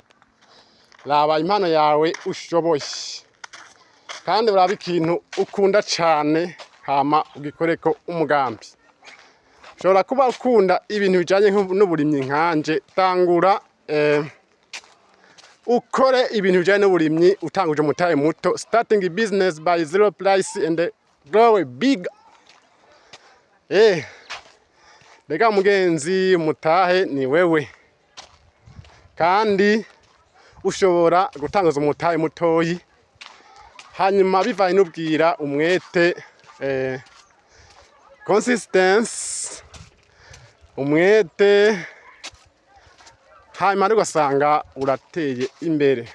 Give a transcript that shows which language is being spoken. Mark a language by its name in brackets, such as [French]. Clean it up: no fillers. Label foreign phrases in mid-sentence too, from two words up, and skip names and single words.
[Rundi] Raba impano yawe ushoboye kandi uraba ikintu ukunda cyane hama ugikoreko umugambi. Ushobora kuba ukunda ibintu bijanye n'uburimyi nkanje, tangura ukore ibintu bijanye n'uburimyi utanguje umutahe muto. [English] Starting a business by zero price and grow big. [Rundi] Rega mugenzi, umutahe ni wewe kandi ushobora gutanguza umutahe mutoyi, hanyuma bivanye n'ubwira umwete, consistency, umwete, hanyuma ugasanga urateye imbere.